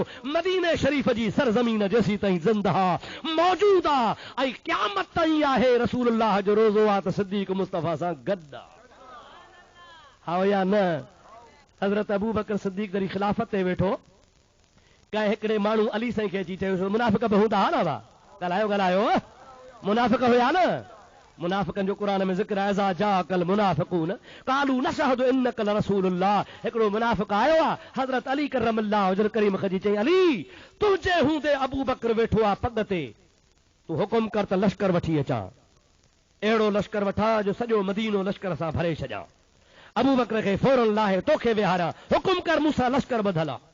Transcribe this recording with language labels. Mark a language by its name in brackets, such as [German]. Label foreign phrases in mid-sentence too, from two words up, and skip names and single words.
[Sindhi] मदीने शरीफ़ जी सरज़मीन जेसीं ताईं ज़िंदा मौजूद आहे ऐं क़यामत ताईं आहे, रसूलुल्लाह जो रोज़ो आहे त सिद्दीक़ मुस्तफ़ा सां गॾु आहे। हा या न? हज़रत अबू बकर सिद्दीक़ जरी ख़िलाफ़त ते वेठो, कंहिं हिकिड़े माण्हू अली साईं खे अची चयो, मुनाफ़िक़ बि हूंदा हा न? वा ॻाल्हायो ॻाल्हायो, मुनाफ़िक़ हुया न? मुनाफ़िक़नि जो क़ुरान में ज़िक्र आहे, [Arabic] إذا جاءك المنافقون قالوا نشهد إنك لرسول الله. [Sindhi] हिकिड़ो मुनाफ़िक़ आयो आहे, हज़रत अली [Arabic] كرم الله وجه كريم [Sindhi] खे चई, अली तुंहिंजे हूंदे अबू बकर वेठो आहे पग ते, तूं हुकुम कर त लश्कर वठी अचां, अहिड़ो लश्कर वठां जो सॼो मदीनो लश्कर सां भरे छॾियां। अबू बकर खे फौरन लाहे तोखे विहारियां, हुकुम कर मूंसां लश्कर ॿधल आहे।